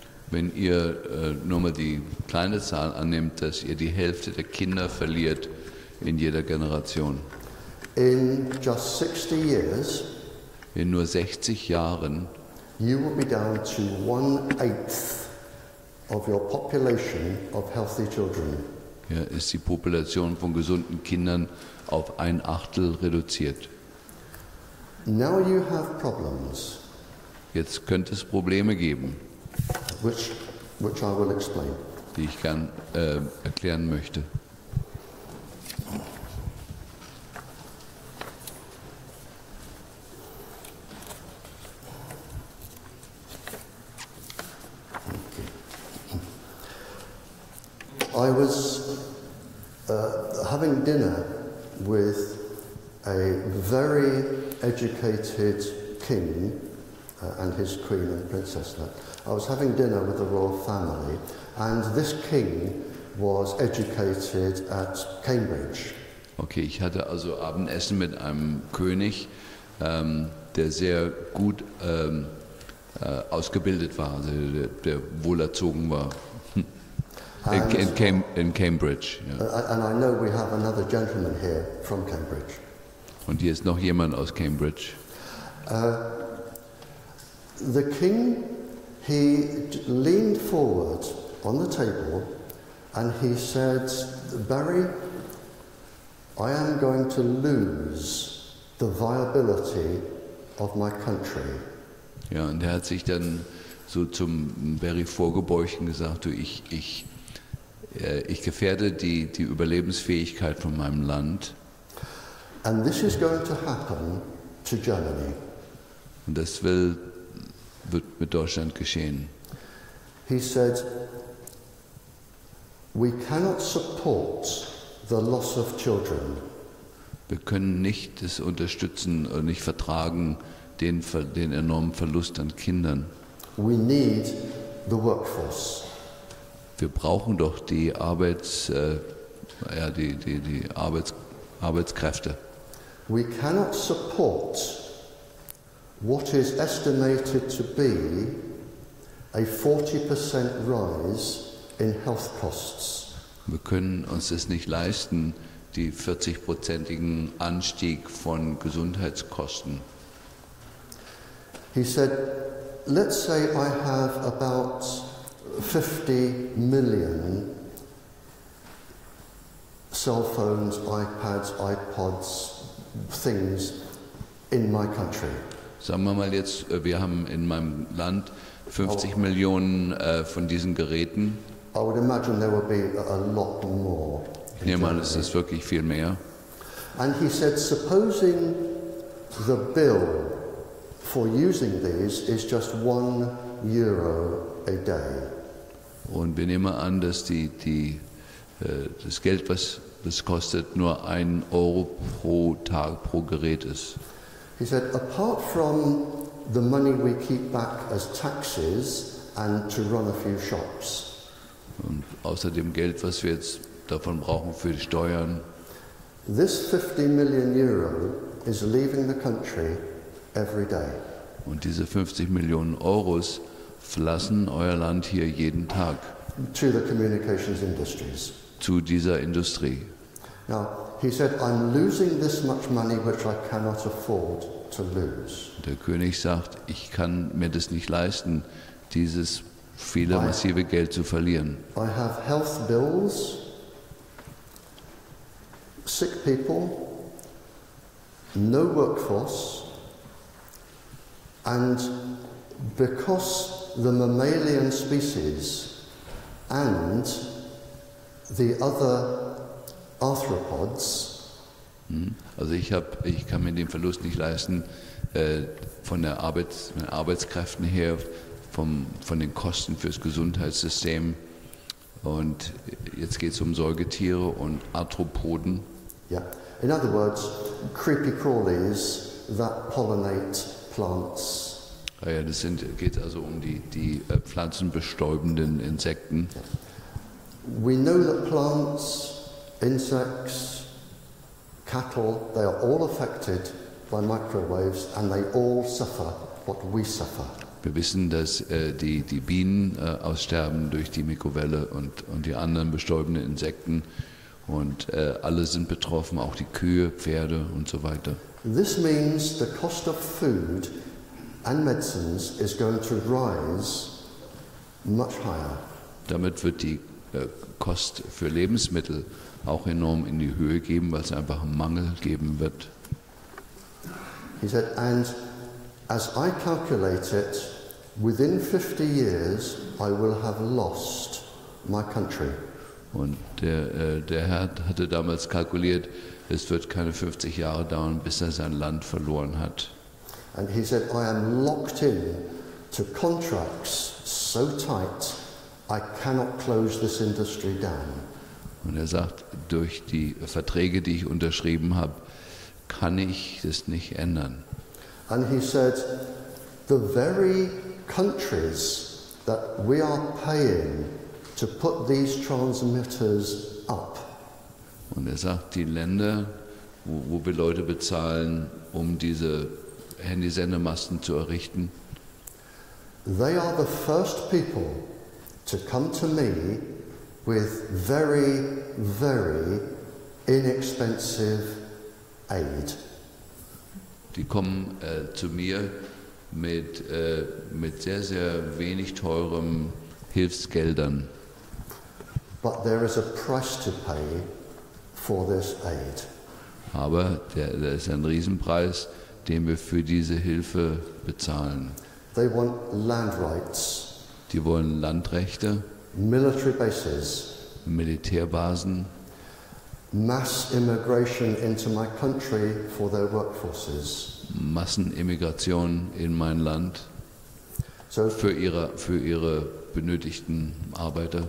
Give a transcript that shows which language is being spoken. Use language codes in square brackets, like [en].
[de] wenn ihr nur mal die kleine Zahl annimmt, dass ihr die Hälfte der Kinder verliert in jeder Generation. [en] In just 60 years, [de] in nur 60 Jahren, [en] you will be down to 1/8 of your population of healthy children. [de] Ja, ist die Population von gesunden Kindern auf 1/8 reduziert. [en] Now you have problems. [de] Jetzt könnte es Probleme geben, [en] which I will explain. [de] Die ich gern erklären möchte. [en] I was having dinner with a very educated king and his queen and princess. I was having dinner with the royal family, and this king was educated at Cambridge. [de] Okay, ich hatte also Abendessen mit einem König, der sehr gut ausgebildet war, also der wohlerzogen war. In Cambridge. Yeah. [en] And I know we have another gentleman here from Cambridge. [de] Und hier ist noch jemand aus Cambridge. [en] The king, he leaned forward on the table And he said, Barrie, I am going to lose the viability of my country. [de] Ja, und er hat sich dann so zum Barrie vorgebeugt und gesagt, du, ich gefährde die Überlebensfähigkeit von meinem Land. [en] And this is going to happen to Germany. [de] Und das wird mit Deutschland geschehen. [en] He said, we cannot support the loss of children. [de] Wir können nicht das unterstützen und nicht vertragen, den enormen Verlust an Kindern. [en] We need the workforce. [de] Wir brauchen doch die Arbeitskräfte. [en] We cannot support what is estimated to be a 40% rise in health costs. [de] Wir können uns das nicht leisten, die 40-prozentigen Anstieg von Gesundheitskosten. [en] He said, let's say I have about 50 million cell phones, iPads, iPods, things in my country. [de] Sagen wir mal jetzt, wir haben in meinem Land 50 Millionen von diesen Geräten. [en] I would imagine there would be a lot more. [de] Ich nehme an, es ist wirklich viel mehr. [en] And he said, supposing the bill for using these is just €1 a day. [de] Und wir nehmen an, dass das Geld, was das kostet, nur €1 pro Tag pro Gerät ist. [en] He said, apart from the money we keep back as taxes and to run a few shops, [de] Und außer dem Geld, was wir jetzt davon brauchen für die Steuern, [en] this €50 million is leaving the country every day. [de] und diese 50 Millionen Euros verlassen euer Land hier jeden Tag [en] To the communications industries. [de] zu dieser Industrie. [en] Now, he said, I'm losing this much money which I cannot afford to lose. [de] Der König sagt, ich kann mir das nicht leisten, dieses viele massive Geld zu verlieren. [en] I have health bills, sick people, no workforce, and because the mammalian species and the other arthropods, [de] Also ich kann mir den Verlust nicht leisten von den Arbeitskräften her, von den Kosten fürs Gesundheitssystem. Und jetzt geht es um Säugetiere und Arthropoden. yeah. [en] In other words, creepy crawlies that pollinate plants. [de] Ja, geht also um die pflanzenbestäubenden Insekten. [en] We know that plants, insects, cattle, they are all affected by microwaves and they all suffer what we suffer. [de] Wir wissen, dass die Bienen aussterben durch die Mikrowelle und die anderen bestäubenden Insekten. Und alle sind betroffen, auch die Kühe, Pferde und so weiter. [en] This means the cost of food and medicines is going to rise much higher. [de] Damit wird die Kost für Lebensmittel auch enorm in die Höhe gehen, weil es einfach einen Mangel geben wird. [en] He said, and as I calculate it, within 50 years I will have lost my country. [de] Und der Herr hatte damals kalkuliert, es wird keine 50 Jahre dauern, bis er sein Land verloren hat. [en] And he said, I am locked in to contracts so tight I cannot close this industry down. [de] Und er sagt, durch die Verträge, die ich unterschrieben habe, kann ich das nicht ändern. [en] And he said, the very countries that we are paying to put these transmitters up, [de] Und er sagt, die Länder, wo wir Leute bezahlen, um diese Handysendemasten zu errichten, [en] they are the first people to come to me with very, very inexpensive aid. [de] die kommen zu mir mit sehr, sehr wenig teurem Hilfsgeldern. [en] but there is a price to pay for this aid. [de] Aber da ist ein Riesenpreis, den wir für diese Hilfe bezahlen. [en] They want land rights, [de] Die wollen Landrechte, [en] military bases, [de] Militärbasen, [en] mass immigration into my country for their workforces. [de] Massenimmigration in mein Land So für ihre benötigten Arbeiter.